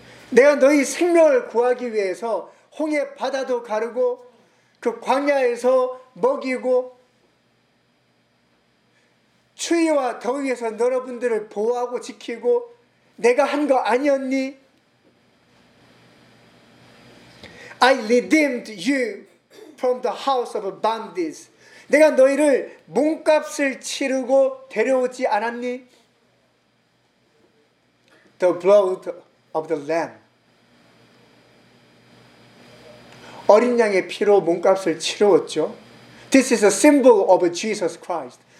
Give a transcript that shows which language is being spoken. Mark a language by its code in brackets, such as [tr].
[ko] 내가 너희 생명을 구하기 위해서 홍해 바다도 가르고 그 광야에서 먹이고 추위와 더위에서 여러분들을 보호하고 지키고 내가 한 거 아니었니? [en] I redeemed you from the house of bandits. [ko] 내가 너희를 몸값을 치르고 데려오지 않았니? [en] The blood of the lamb. [ko] 어린 양의 피로 몸값을 치루었죠. [en] This is a symbol of Jesus Christ.